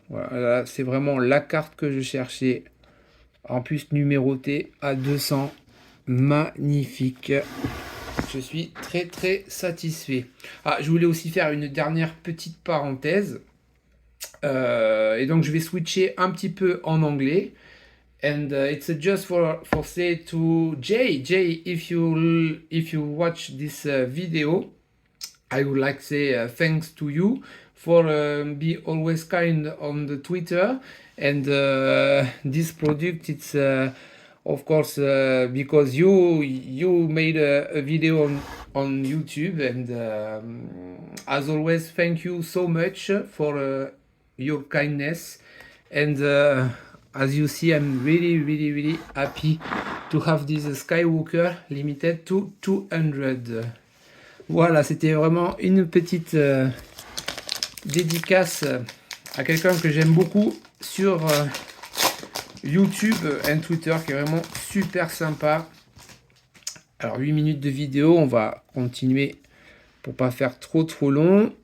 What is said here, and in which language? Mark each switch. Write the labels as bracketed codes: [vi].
[fr] Voilà, c'est vraiment la carte que je cherchais. En plus numérotée à 200. Magnifique. Je suis très satisfait. Ah, je voulais aussi faire une dernière petite parenthèse. Et donc je vais switcher un petit peu en anglais. [en] And it's just for say to Jay, if you watch this video, I would like to say thanks to you for be always kind on the Twitter. And this product, it's of course because you made a video on YouTube. And as always, thank you so much for your kindness. And as you see, I'm really happy to have this Skywalker limited to 200. [fr] Voilà, c'était vraiment une petite dédicace à quelqu'un que j'aime beaucoup sur YouTube et Twitter, qui est vraiment super sympa. Alors 8 minutes de vidéo, on va continuer pour pas faire trop long.